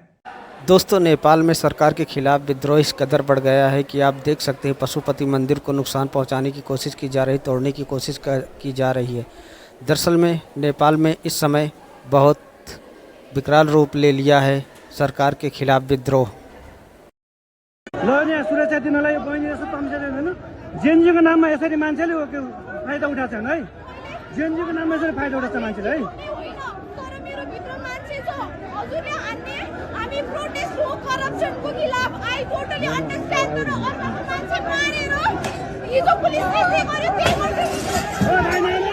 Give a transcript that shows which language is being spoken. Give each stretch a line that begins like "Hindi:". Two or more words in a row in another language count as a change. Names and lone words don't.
Hindi: दोस्तों, नेपाल में सरकार के खिलाफ विद्रोह इस कदर बढ़ गया है कि आप देख सकते हैं पशुपति मंदिर को नुकसान पहुंचाने की कोशिश की जा रही, तोड़ने की कोशिश की जा रही है। दरअसल में नेपाल में इस समय बहुत विकराल रूप ले लिया है सरकार के खिलाफ विद्रोह।
Nepali: सुरक्षा दिनलाई बहिनी यसो तम्सेर हैन जेएनजीको नाममा यसरी मान्छेले फाइदा उठाएको छन् है। जेएनजीको नाममा यसरी फाइदा उठाउँछ मान्छेले है। तर मेरो भित्र मान्छे छ हजुरले हान्ने हामी प्रोटेस्ट हो करप्सनको खिलाफ
English: I totally understand
Nepali: तर अर्को मान्छे मारेर हिजो पुलिसले के गर्यो त्यही गर्छ।